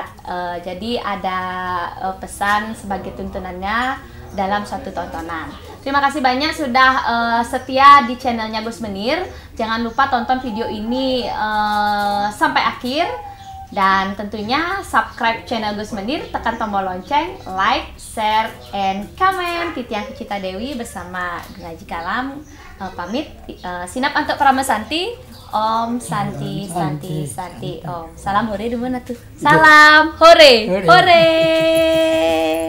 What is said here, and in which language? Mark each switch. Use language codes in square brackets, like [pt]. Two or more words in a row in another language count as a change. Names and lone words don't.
[id] Jadi ada pesan sebagai tuntunannya dalam suatu tontonan. Terima kasih banyak sudah setia di channelnya Gus Menir. Jangan lupa tonton video ini sampai akhir. Dan tentunya [en] subscribe channel [id] Gus Menir, tekan tombol lonceng, [en] like, share, and comment. [id] Titiang Kucita Dewi bersama Ngaji Kalam pamit. Sinap untuk Pramesanti. [sa] Om Santi Santi Om. [id] Salam hore di mana tuh? Salam hore. Hore.